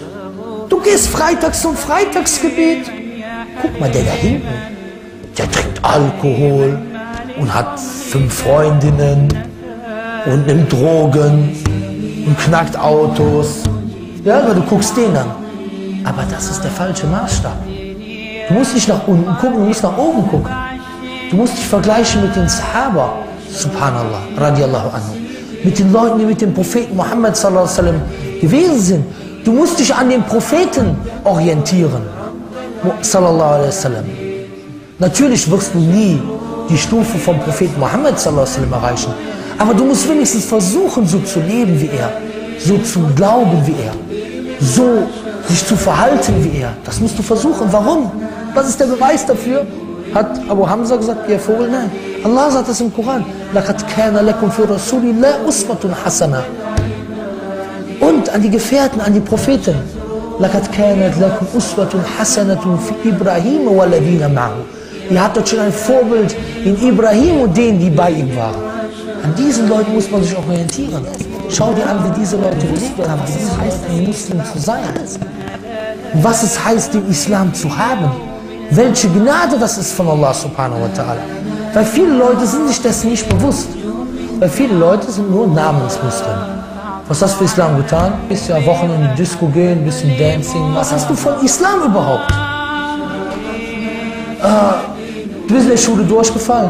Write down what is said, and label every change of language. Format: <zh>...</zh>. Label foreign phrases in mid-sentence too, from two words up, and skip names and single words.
<de>Du gehst freitags zum Freitagsgebet. Guck mal, der da hinten, der trinkt Alkohol und hat 5 Freundinnen und nimmt Drogen und knackt Autos. Ja, aber du guckst den an. Aber das ist der falsche Maßstab. Du musst nicht nach unten gucken, du musst nach oben gucken. Du musst dich vergleichen mit den Sahaba,</de> <ar>سبحان الله رضي الله عنه.</ar> <de>Mit den Leuten, die mit dem Propheten Muhammad</de> <ar>صلى الله عليه وسلم</ar> <de>gewesen sind. Du musst dich an den Propheten orientieren,</de> <ar>صلى الله عليه وسلم.</ar> <de>Natürlich wirst du nie die Stufe vom Propheten Muhammad</de> <ar>صلى الله عليه وسلم</ar> <de>erreichen. Aber du musst wenigstens versuchen, so zu leben wie er, so zu glauben wie er, so sich zu verhalten wie er. Das musst du versuchen. Warum? Was ist der Beweis dafür? Hat Abu Hamza gesagt, ihr Vogel? Nein. Allah sagt das im Koran.</de> <ar>لَقَدْ كَانَ لَكُمْ فِي رَسُولِ اللَّهِ أُسْوَةٌ حَسَنَةٌ.</ar> <de>Und an die Gefährten, an die Propheten.</de> <ar>لَقَدْ كَانَتْ لَكُمْ أُسْوَةٌ حَسَنَةٌ فِي إِبْرَاهِيمَ وَالَّذِينَ مَعَهُ.</ar> <de>Ihr habt dort schon ein Vorbild in Ibrahim und denen, die bei ihm waren. An diesen Leuten muss man sich orientieren. Schau dir an, wie diese Leute gelebt haben. Was es heißt, ein Muslim zu sein. Was es heißt, den Islam zu haben. Welche Gnade das ist von Allah</de> <ar>سبحانه وتعالى.</ar> <de>Weil viele Leute sind sich dessen nicht bewusst. Weil viele Leute sind nur Namensmuslim. Was hast du für Islam getan? Bisschen am Wochenende in die Disco gehen, bisschen Dancing. Was hast du von Islam überhaupt? Du bist in der Schule durchgefallen.</de>